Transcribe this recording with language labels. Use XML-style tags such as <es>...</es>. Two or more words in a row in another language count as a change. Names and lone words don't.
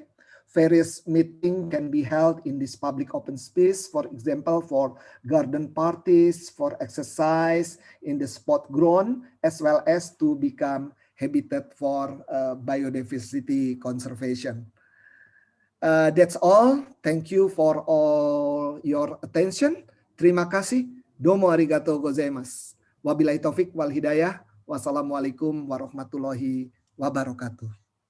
<en>Various meetings can be held in this public open space, for example, for garden parties, for exercise in the sport grown, as well as to become habitat for biodiversity conservation. That's all. Thank you for all your attention.</en> <id>Terima kasih.</id> <ja>どうも ありがとう ございます.</ja> <ar>وبالله التوفيق والهداية. والسلام عليكم ورحمة الله وبركاته.</ar>